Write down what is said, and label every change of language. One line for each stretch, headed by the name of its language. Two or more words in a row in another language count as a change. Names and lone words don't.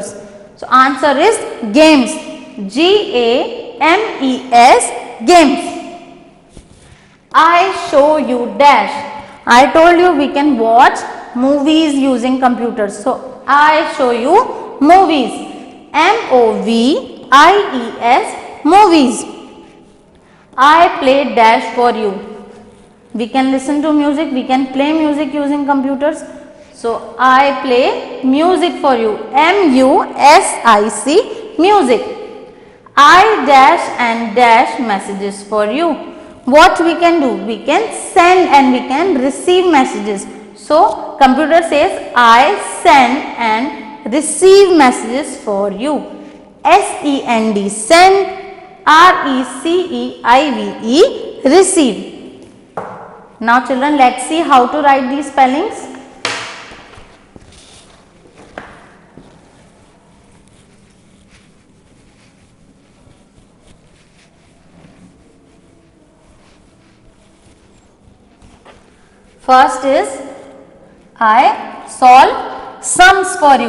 English: So, answer is games. G-A-M-E-S, games. I show you dash. I told you we can watch movies using computers. So, I show you movies. M-O-V-I-E-S, movies. I play dash for you. We can listen to music, we can play music using computers. So I play music for you. M-U-S-I-C, music. I dash and dash messages for you. What we can do? We can send and we can receive messages. So computer says I send and receive messages for you. S-E-N-D, send. R-E-C-E-I-V-E, receive. Now children, let's see how to write these spellings. First is I solve sums for you.